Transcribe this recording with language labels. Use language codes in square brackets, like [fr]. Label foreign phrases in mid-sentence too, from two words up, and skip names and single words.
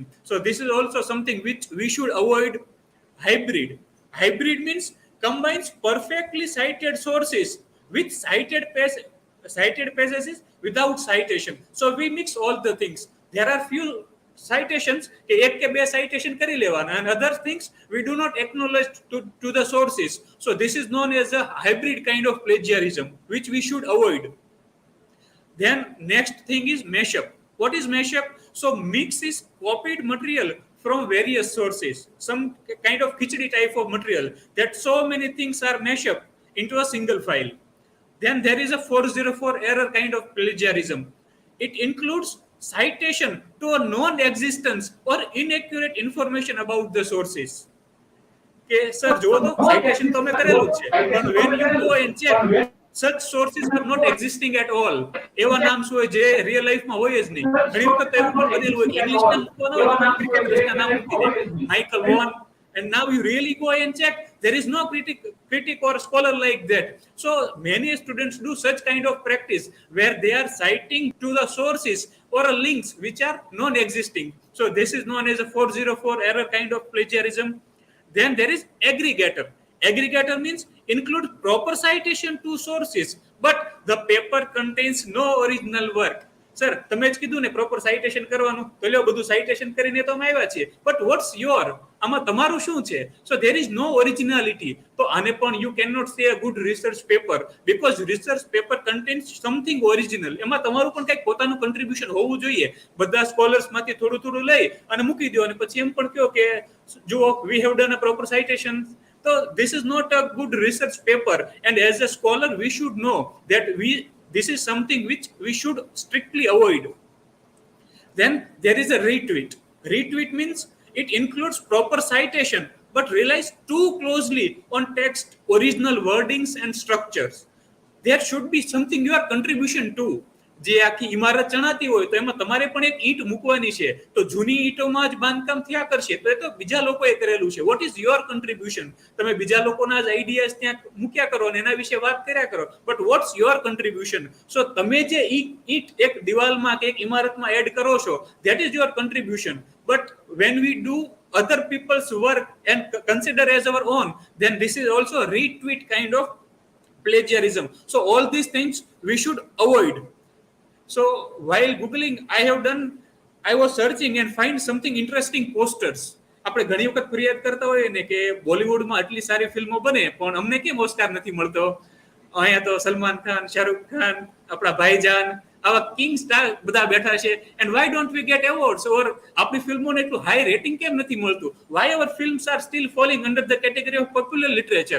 [en] So this is also something which we should avoid. Hybrid. Hybrid means combines perfectly cited sources with cited passages without citation. So we mix all the things. There are few citations, [gu] એક કે બે citation કરી લેવાના, [en] and other things we do not acknowledge to the sources. So this is known as a hybrid kind of plagiarism, which we should avoid. Then next thing is mashup. What is mashup? So mix is copied material from various sources, some kind of khichdi type of material, that so many things are mashed up into a single file. Then there is a 404 error kind of plagiarism. It includes citation to a non-existence or inaccurate information about the sources. Okay, sir, [gu] જો તો citation તો મેં કરેલું છે, પણ [en] when you go and check, such sources are not existing at all. [gu] એવા નામ શું હોય જે [en] real lifeમાં [gu] હોય જ નહીં. ઘણી વખત એવું પણ બનેલું હોય કે ઇંગ્લિશ નામ મૂકવાના હોય તો ક્રિકેટર્સના નામ મૂકી દે, માઇકલ વોન. [en] And now you really go and check, there is no critic or scholar like that. So many students do such kind of practice where they are citing to the sources or links which are non-existing. So this is known as a 404 error kind of plagiarism. Then there is aggregator. Aggregator means include proper citation to sources, but the paper contains no original work. [gu] સર તમે જ કીધું ને [en] proper citation [gu] કરવાનું, તો લ્યો બધું સાઇટેશન કરીને તો અમે આવ્યા છીએ, [en] but what's your, [gu] આમાં તમારું શું છે? [en] So there is no originality. [gu] તો આને પણ [en] you can not say a good research paper, because research paper contains something original. [gu] એમાં તમારું પણ કંઈક પોતાનું કન્ટ્રીબ્યુશન હોવું જોઈએ. બધા સ્કોલર્સમાંથી થોડું થોડું લઈ અને મૂકી દો અને પછી એમ પણ કહો કે જુઓ [en] we have done a proper citation. So this is not a good research paper, and as a scholar we should know that this is something which we should strictly avoid. Then there is a retweet. Retweet means it includes proper citation but relies too closely on text, original wordings and structures. There should be something your contribution to. [gu] જે આખી ઇમારત ચણાતી હોય તો એમાં તમારે પણ એક ઈંટ મૂકવાની છે, તો જૂની ઈંટોમાં જ બાંધકામ થયા કરશે, તો એ તો બીજા લોકોએ કરેલું છે. [en] What is your contribution? [gu] તમે બીજા લોકોના જ આઈડિયાઝ ત્યાં મૂક્યા કરો અને એના વિશે વાત કર્યા કરો, [en] but what's your contribution? [gu] સો તમે જે ઈંટ એક દિવાલમાં કે એક ઇમારતમાં એડ કરો છો, [en] that is your contribution. but when we do other people's work and consider as our own, then this is also a retweet kind of plagiarism. So all these things we should avoid. So while googling I was searching and find something interesting posters. [gu] આપણે ઘણી વખત ફરિયાદ કરતા હોઈએ ને કે બોલિવૂડમાં આટલી સારી ફિલ્મો બને પણ અમને કેમ ઓસ્કાર નથી મળતો? અહીંયા તો સલમાન ખાન, શાહરુખ ખાન, આપણા ભાઈજાન, આવા [en] king star [gu] બધા બેઠા છે, [en] and why don't we get awards? [gu] ઓર આપણી ફિલ્મોને એટલું [en] high rating [gu] કેમ નથી મળતું? [en] why our films are still falling under the category of popular literature?